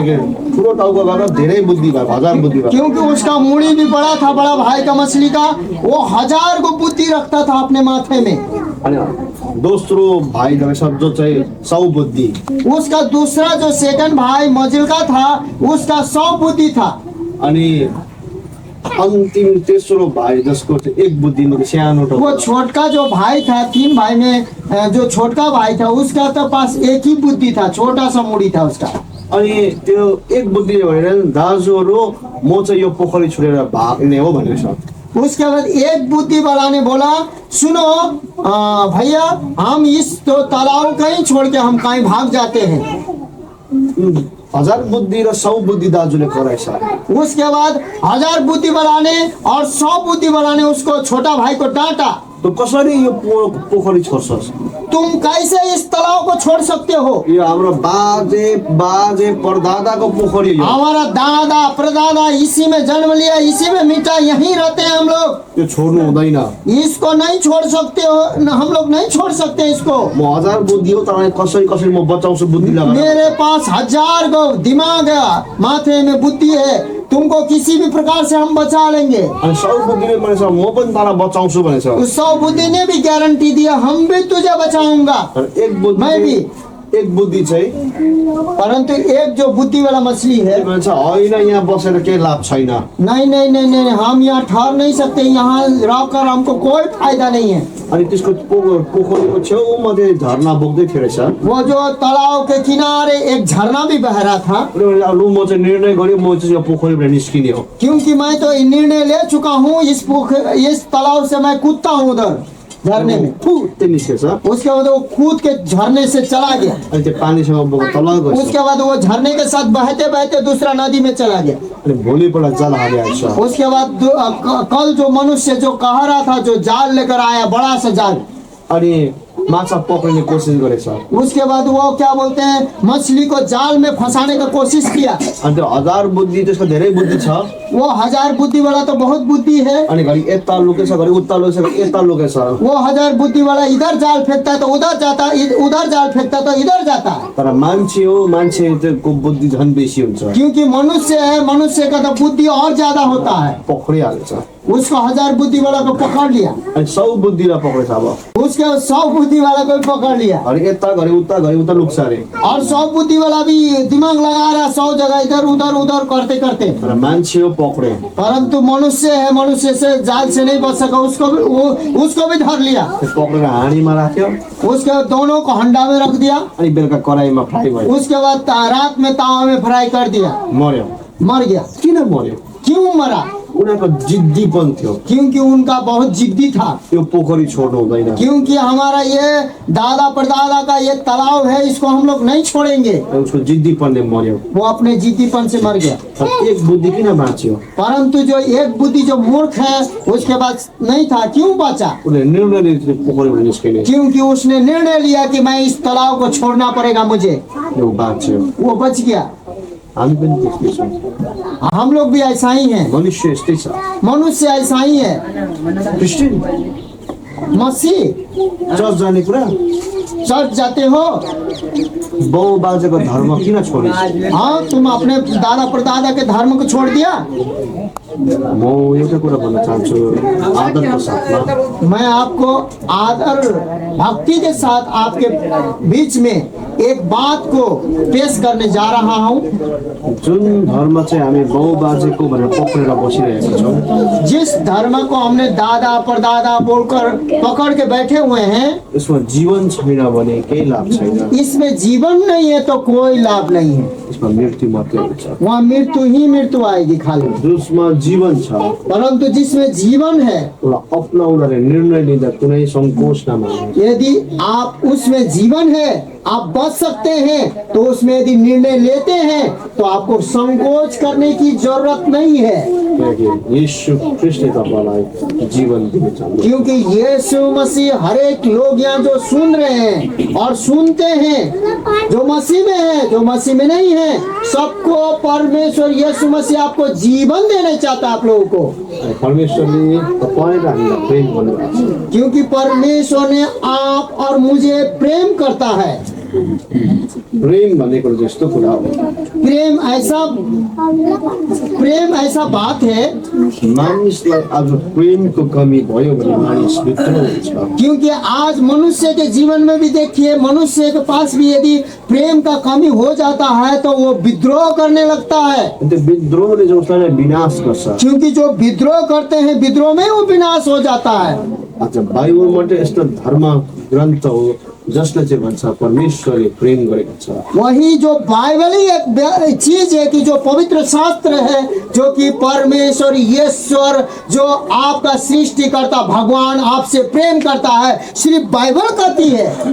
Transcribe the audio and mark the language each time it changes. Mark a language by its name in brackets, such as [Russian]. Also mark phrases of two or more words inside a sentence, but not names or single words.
[Nepali] ठुलो टाउकोबाट धेरै बुद्धि भयो, 1000 बुद्धि भयो। [Hindi] क्योंकि उसका मुड़ी भी बड़ा था, बड़ा भाई का मछली का। वो 1000 को बुद्धि रखता था अपने माथे में। [Nepali] अनि दोस्रो भाइ रहेछ जो चाहिँ 100 बुद्धि। [Hindi] उसका दूसरा जो सेकंड भाई मजिलका था, उसका 100 बुद्धि था। [Nepali] अनि अन्तिम तेस्रो भाइ जसको चाहिँ 1 बुद्धि मात्रै सानो [Hindi] वो [Nepali] टाउको। [Hindi] छोटका जो भाई था, 3 भाई में जो छोटका भाई था, उसका तो पास एक ही बुद्धि था, छोटा सा मुड़ी था उसका। [Nepali] अनि त्यो 1 बुद्धि भनेर दाजुहरू म चाहिँ यो पोखरी छोडेर भाग्ने हो भनेको छ। [Hindi] उसके बाद एक बुद्धि वाला ने बोला, सुनो भैया, हम इस तो तालाब कहीं छोड़ के हम कहीं भाग जाते हैं। [Nepali] 1000 बुद्धि र 100 बुद्धि दाजुले कराएछ। [Hindi] उसके बाद 1000 बुद्धि वाला ने और 100 बुद्धि वाला ने उसको छोटा भाइ को डांटा। [Nepali] तो कसरी यो पोखरी छोड्छस्? [Hindi] तुम कैसे इस तालाब को छोड़ सकते हो? [Nepali] यो हाम्रो बाजे परदादाको पोखरी हो। [Hindi] हमारा दादा परदादा इसी में जन्म लिया, इसी में मिटा, यहीं रहते हैं हम लोग। [Nepali] यो छोड्नु हुँदैन। [Hindi] इसको नहीं छोड़ सकते हो, हम लोग नहीं छोड़ सकते इसको। [Nepali] म 1000 बुद्धि हो, तर कसरी म बचाउँछु बुद्धि लगाएर। [Hindi] मेरे पास 1000 को दिमाग है, माथे में बुद्धि है, तुमको किसी भी प्रकार से हम बचा लेंगे। [Nepali] अनि 100 बुद्धिले भनेछ म पनि तँलाई बचाउँछु भनेछ। [Hindi] उस 100 बुद्धि ने भी गारंटी दिया, हम भी तुझे बचाऊंगा। [Nepali] तर एक बुद्धि चाहिँ [Hindi] परंतु एक जो बुद्धि वाला मछली है, [Nepali] भन्छ होइन यहाँ बसेर केही लाभ छैन। [Hindi] नहीं नहीं नहीं नहीं, हम यहाँ ठहर नहीं सकते, यहाँ रहकर हमको कोई फायदा नहीं है। [Nepali] अनि त्यसको पोखरीको छेउमा चाहिँ झरना बोक्दै थियो रहेछ। [Hindi] वो जो तालाब के किनारे एक झरना भी बह रहा था। [Nepali] लु म चाहिँ निर्णय गरेँ, म चाहिँ यो पोखरीबाट निस्किने हो। [Hindi] क्योंकि मैं तो निर्णय ले चुका हूँ, इस तालाब से मैं कूदता हूँ उधर झरने में। [Nepali] त्यो निस्केछ। [Hindi] उसके बाद वो कूद के झरने से चला गया। [Nepali] अनि त्यो पानीसँग बोकेर तल गएछ। [Hindi] उसके बाद वो झरने के साथ बहते बहते दूसरा नदी में चला गया। [Nepali] अनि भोलिपल्ट जाल हालिहाल्छ। [Hindi] उसके बाद कल जो मनुष्य जो कह रहा था, जो जाल लेकर आया, बड़ा सा जाल, [Nepali] अनि माछा पक्रिने कोसिस गरेछ। [Hindi] उसके बाद वो क्या बोलते हैं, मछली को जाल में फंसाने का कोशिश किया। [Nepali] अनि त्यो 1000 बुद्धि त्यसको धेरै बुद्धि छ। [Hindi] वो 1000 बुद्धि वाला तो बहुत बुद्धि है। [Nepali] अनि घरि यता लुकेछ, घरि उता लुकेछ, घरि यता लुकेछ। [Hindi] वो 1000 बुद्धि वाला इधर जाल फेंकता है तो उधर जाता, उधर जाल फेंकता तो इधर जाता। [Nepali] तर मान्छे हो, मान्छेको बुद्धि झन् बेसी हुन्छ। [Hindi] क्योंकि मनुष्य है, मनुष्य का तो बुद्धि और ज्यादा होता है। [Nepali] पक्रिहाल्छ। [Hindi] उसको 1000 बुद्धि वाला को पकड़ लिया। [Nepali] अनि 100 बुद्धिलाई पक्रेछ। अब [Hindi] उसके 100 बुद्धि वाला को भी पकड़ लिया। [Nepali] घरि यता घरि उता लुक्छ अरे। [Hindi] और 100 बुद्धि वाला भी दिमाग लगा रहा, 100 जगह इधर उधर करते करते। [Nepali] तर मान्छे हो पक्रे। [Hindi] परंतु मनुष्य है, मनुष्य से जाल से नहीं बच सका, उसको भी धर लिया। [Nepali] पक्रेर हाँडीमा राख्यो। [Hindi] उसके दोनों को हंडा में रख दिया। [Nepali] अनि बेलुका कराईमा फ्राई भयो। [Hindi] उसके बाद रात में तावा में फ्राई कर दिया। [Nepali] मर्यो। [Hindi] मर गया। [Nepali] किन मर्यो? [Hindi] क्यों मरा? [Nepali] उनीहरूको जिद्दीपन थियो। [Hindi] क्योंकि उनका बहुत जिद्दी था। [Nepali] यो पोखरी छोड्नु हुँदैन। [Hindi] क्योंकि हमारा ये दादा परदादा का ये तालाब है, इसको हम लोग नहीं छोड़ेंगे। [Nepali] उसको जिद्दीपनले मर्यो। [Hindi] वो अपने जिद्दीपन से मर गया। [Nepali] एक बुद्धि किन बाँच्यो? [Hindi] परंतु जो एक बुद्धि जो मूर्ख है, उसके पास नहीं था, क्यों बचा? [Nepali] उसले निर्णय लियो पोखरीबाट निस्किने। [Hindi] क्योंकि उसने निर्णय लिया कि मैं इस तालाब को छोड़ना पड़ेगा मुझे। [Nepali] यो बाँच्यो। [Hindi] वो बच गया। [Nepali] हामी पनि त्यस्तै छौँ। [Hindi] हम लोग भी ऐसा ही हैं। [Nepali] मनुष्य यस्तै छ। [Hindi] मनुष्य ऐसा ही है। [Nepali] क्रिस्चियन [Hindi] मसीह [Nepali] चर्च जाने कुरा, [Hindi] चर्च जाते हो? [Nepali] बाउ बाजेको धर्म किन छोड्यो? [Hindi] हाँ, तुम अपने दादा परदादा के धर्म को छोड़ दिया। [Nepali] म एउटा कुरा भन्न चाहन्छु आदरको साथमा। [Hindi] मैं आपको आदर भक्ति के साथ आपके बीच में एक बात को पेश करने जा रहा हूँ। [Nepali] जुन धर्म चाहिँ हामी बाउ बाजेको भनेर पक्रेर बसिरहेका छौँ, [Hindi] जिस धर्म को हमने दादा परदादा बोलकर पकड़ के बैठे हुए हैं, [Nepali] यसमा जीवन छैन भने केही लाभ छैन। [Hindi] इसमें जीवन नहीं है तो कोई लाभ नहीं है। [Nepali] यसमा मृत्यु मात्रै हुन्छ। [Hindi] वहाँ मृत्यु ही मृत्यु आएगी खाली। [Nepali] जसमा जीवन छ [Hindi] परंतु जिसमें जीवन है, [Nepali] उसलाई अपनाउन र निर्णय लिँदा कुनै सङ्कोच नमान्नु। [Hindi] यदि आप उसमें जीवन है, आप बच सकते हैं, तो उसमें यदि निर्णय लेते हैं तो आपको संकोच करने की जरूरत नहीं है। [Nepali] किनकि यीशु ख्रिस्टले तपाईलाई जीवन दिन चाहनुहुन्छ। [Hindi] क्योंकि यीशु मसीह हर एक लोग यहाँ जो सुन रहे हैं और सुनते हैं, जो मसीह में है, जो मसीह में नहीं है, सबको परमेश्वर यीशु मसीह आपको जीवन देना चाहता है आप लोगों को। [Nepali] परमेश्वरले तपाईँ र हामीलाई प्रेम गर्नुभएको छ। [Hindi] क्योंकि परमेश्वर ने आप और मुझे प्रेम करता है। [Nepali] प्रेम भनेको जस्तो कुरा हो। [Hindi] प्रेम ऐसा बात है, [Nepali] मानिसलाई आज प्रेमको कमी भयो भने मानिस विद्रोह हुन्छ। [Hindi] क्योंकि आज मनुष्य के जीवन में भी देखिए, मनुष्य के पास भी यदि प्रेम का कमी हो जाता है तो वो विद्रोह करने लगता है। [Nepali] त्यो विद्रोहले जो उसलाई विनाश गर्छ। [Hindi] क्योंकि जो विद्रोह करते हैं, विद्रोह में वो विनाश हो जाता है। [Nepali] अच्छा, बाइबल मात्रै यस्तो धर्म ग्रन्थ हो जसले चाहिँ भन्छ परमेश्वरले प्रेम गरेको छ। [Hindi] वही जो बाइबल ही एक चीज है कि जो पवित्र शास्त्र है, जो कि परमेश्वर ईश्वर जो आपका सृष्टिकर्ता भगवान आपसे प्रेम करता है, सिर्फ बाइबल कहती है।